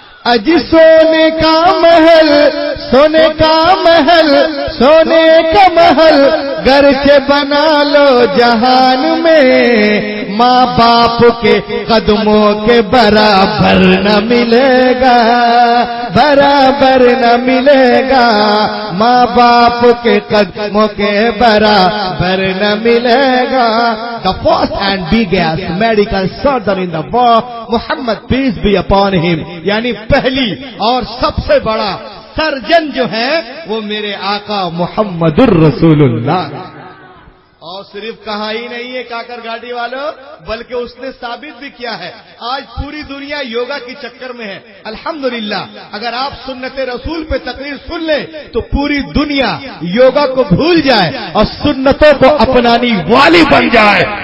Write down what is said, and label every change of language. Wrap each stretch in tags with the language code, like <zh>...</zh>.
<ur>اج سونے کا محل، سونے کا محل، سونے کا محل گرچہ بنا لو جہان میں، ماں باپ کے قدموں کے برابر نہ ملے گا، برابر نہ ملے گا، ماں باپ کے قدموں کے برابر نہ ملے گا.</ur> <en>The first and biggest medical surgeon in the world, Muhammad peace be upon him.</en> <ur>یعنی پہلی اور سب سے بڑا سرجن جو ہے وہ میرے آقا محمد الرسول اللہ. اور صرف کہا ہی نہیں ہے کاکر گاڑی والوں، بلکہ اس نے ثابت بھی کیا ہے. آج پوری دنیا یوگا کی چکر میں ہے. الحمدللہ اگر آپ سنت رسول پہ تقریر سن لیں تو پوری دنیا یوگا کو بھول جائے اور سنتوں کو اپنانی والی بن جائے.</ur>